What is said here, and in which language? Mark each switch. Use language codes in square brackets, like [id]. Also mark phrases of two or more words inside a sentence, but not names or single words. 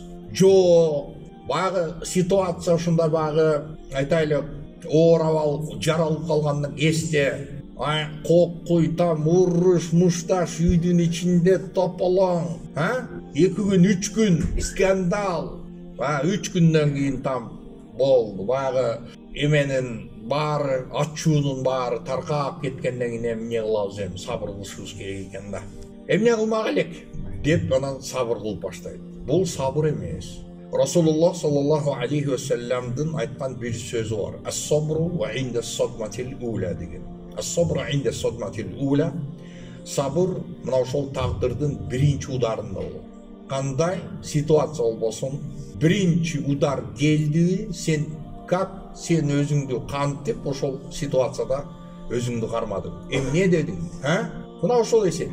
[ky] Жок, багы ситуация ушундай багы айтайлык оор абал жаралып калгандан кезде кок куйтам, уруш, мушташ үйдүн ичинде тополоң, 2 күн, 3 күн скандал, 3 күндөн кийин там болду, багы эменин баары, ачуунун баары таркап кеткенден кийин эмне кылабыз, эми сабыр кылышыбыз керек экен да. Эмне кылмак элек деп анан сабыр кылып баштайт. Бул сабыр эмес. Расулуллах [ar] صلى الله عليه وسلم [ky] айткан бир сөзү бар. [ar] الصبر وعند الصدمة الأولى деген. الصبر عند الصدمة الأولى. [ky] Сабыр мына ошол тагдырдын биринчи ударында болот. Кандай ситуация болбосун, биринчи удар келди, сен сен өзүңдү кантип ошол ситуацияда өзүңдү кармадың. Эмне дедиң? Мына ошол эсеп.